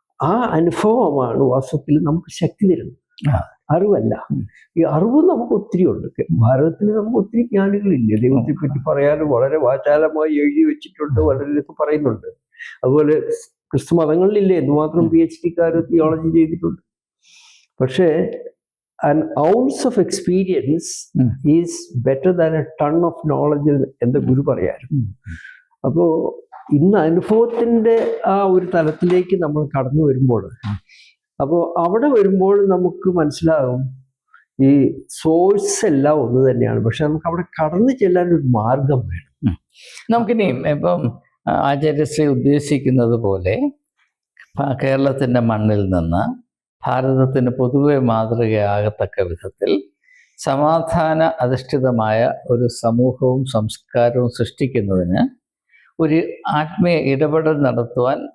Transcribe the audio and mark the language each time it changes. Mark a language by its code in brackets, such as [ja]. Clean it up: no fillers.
[ml] ആ അനുഭവമാണ് വാസ്തവത്തിൽ നമുക്ക് ശക്തി തരുന്നത്, അറിവല്ല. ഈ അറിവ് നമുക്ക് ഒത്തിരി ഉണ്ട്. ഭാരതത്തിൽ നമുക്ക് ഒത്തിരി ജ്ഞാനികളില്ലേ, ദൈവത്തെ പറ്റി പറയാനും വളരെ വാചാലമായി എഴുതി വെച്ചിട്ടുണ്ട്, വളരെ ഇതൊക്കെ പറയുന്നുണ്ട്. അതുപോലെ ക്രിസ്തു മതങ്ങളിലില്ലേ എന്തുമാത്രം PhD തിയോളജി ചെയ്തിട്ടുണ്ട്. [en] പക്ഷേ an ounce of experience is better than a ton of knowledge [ml] എന്ന് ഗുരു പറയായിരുന്നു. അപ്പോൾ ഇന്ന് അനുഭവത്തിൻ്റെ ആ ഒരു തലത്തിലേക്ക് നമ്മൾ കടന്നു വരുമ്പോൾ, അപ്പോൾ അവിടെ വരുമ്പോൾ നമുക്ക് മനസ്സിലാകും ഈ സോഴ്സ് എല്ലാം ഒന്ന് തന്നെയാണ്. പക്ഷെ നമുക്ക് അവിടെ കടന്നു ചെല്ലാൻ ഒരു മാർഗം വേണം. നമുക്കിനിയും ഇപ്പം ആചാര്യശ്രീ ഉദ്ദേശിക്കുന്നത് പോലെ കേരളത്തിൻ്റെ മണ്ണിൽ നിന്ന് ഭാരതത്തിന് പൊതുവെ മാതൃകയാകത്തക്ക വിധത്തിൽ സമാധാന അധിഷ്ഠിതമായ ഒരു സമൂഹവും സംസ്കാരവും സൃഷ്ടിക്കുന്നതിന് ഒരു ആത്മീയ ഇടപെടൽ നടത്തുവാൻ